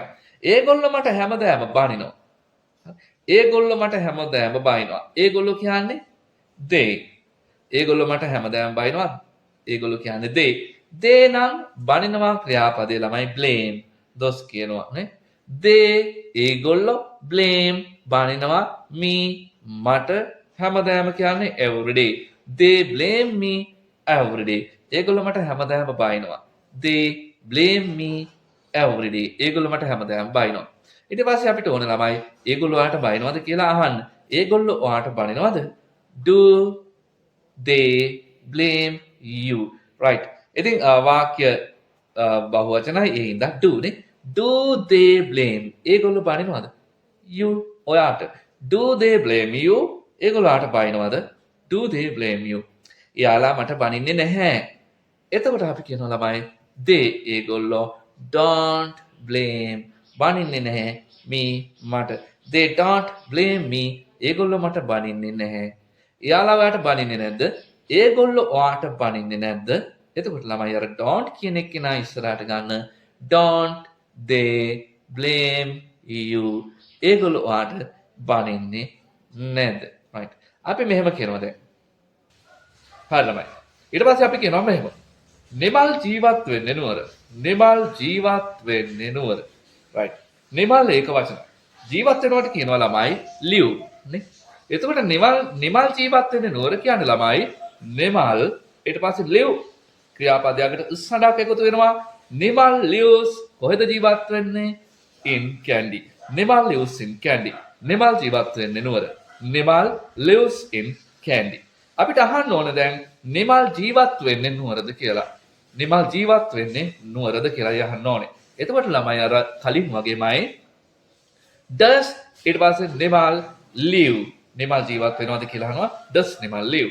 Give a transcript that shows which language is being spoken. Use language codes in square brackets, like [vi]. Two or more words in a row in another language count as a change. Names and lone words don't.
[si] ඒගොල්ලෝ මට හැමදාම බනිනවා. ඒගොල්ලෝ මට හැමදාම බනිනවා. ඒගොල්ලෝ කියන්නේ they. ඒගොල්ලෝ මට හැමදාම බනිනවා. ඒගොල්ලෝ කියන්නේ they. they නම් බනිනවා ක්‍රියාපදේ ළමයි blame. දොස් කියනවා නේ. they ඒගොල්ලෝ blame බනිනවා me මට හැමදාම කියන්නේ [en] every day. they blame me every day. [si] ඒගොල්ලෝ මට හැමදාම බනිනවා. [en] they blame me every day. [si] ඒගොල්ලෝ මට හැමදාම බනිනවා. ඊට පස්සේ අපිට ඕන ළමයි ඒගොල්ලෝ ඔයාට බනිනවද කියලා අහන්න. ඒගොල්ලෝ ඔයාට බනිනවද? [en] do they blame you? right. [si] ඉතින් වාක්‍ය බහුවචනයි ඒ හින්දා do නේ. [en] do they blame? [si] ඒගොල්ලෝ බනිනවද? you ඔයාට. [en] do they blame you? [si] ඒගොල්ලෝ ඔයාට බනිනවද? [en] do they blame you? [si] එයාලා මට බනින්නේ නැහැ. එතකොට අපි කියනවා ළමයි they ඒගොල්ලෝ [en] don't blame [si] බනින්නේ නැහැ me මට. [en] they don't blame me [si] ඒගොල්ලෝ මට බනින්නේ නැහැ. එයාලා ඔයාට බනින්නේ නැද්ද? ඒගොල්ලෝ ඔයාට බනින්නේ නැද්ද? එතකොට ළමයි අර don't කියන එක නා ඉස්සරහට ගන්න. [en] don't they blame you [si] ඒගොල්ලෝ ඔයාට බනින්නේ නැද්ද? [en] right. [si] අපි මෙහෙම කියනවා දැන්. හරි ළමයි. ඊට පස්සේ අපි කියනවා මෙහෙම. නිමල් ජීවත් වෙන්නේ නුවර. නිමල් ජීවත් වෙන්නේ නුවර. right. නිමල් ඒක වචන. ජීවත් වෙනවට කියනවා ළමයි live නේ. එතකොට නිමල් ජීවත් වෙන්නේ නුවර කියන්නේ ළමයි නිමල් ඊට පස්සේ live ක්‍රියාපදයකට උස්සඩක් එකතු වෙනවා. නිමල් [en] lives [si] කොහෙද ජීවත් වෙන්නේ? [en] in Kandy. නිමල් lives in Kandy. [si] නිමල් ජීවත් වෙන්නේ නුවර. [en] නිමල් lives in Kandy. [si] අපිට අහන්න ඕන දැන් නිමල් ජීවත් වෙන්නේ නුවරද කියලා. නිමල් ජීවත් වෙන්නේ නුවරද කියලා අහන්න ඕනේ. එතකොට ළමයි අර කලින් වගේමයි does ඊට පස්සේ නිමල් live නිමල් ජීවත් වෙනවද කියලා අහනවා [en] does නිමල් live.